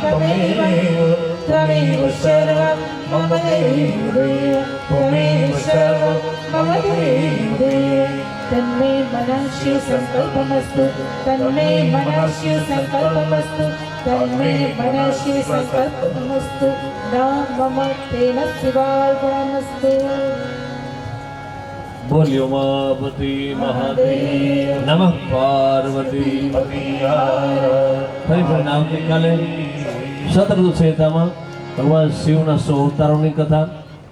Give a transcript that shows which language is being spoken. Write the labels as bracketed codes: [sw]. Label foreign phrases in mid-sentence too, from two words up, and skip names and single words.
[sa] त्वमेव सर्वं मम देव त्वमेव सर्वं मम देव तन्मे मनः शिव संकल्पमस्तु तन्मे मनः शिव संकल्पमस्तु तन्मे मनः शिव संकल्पमस्तु न मम तेन शिवार्पणमस्तु [gu] બોલ્યો માપતિ મહાદેવ નમઃ પાર્વતી ફરી ફરીને આવતીકાલે શતઋતુ સંહિતામાં ભગવાન શિવના 100 અવતારોની કથા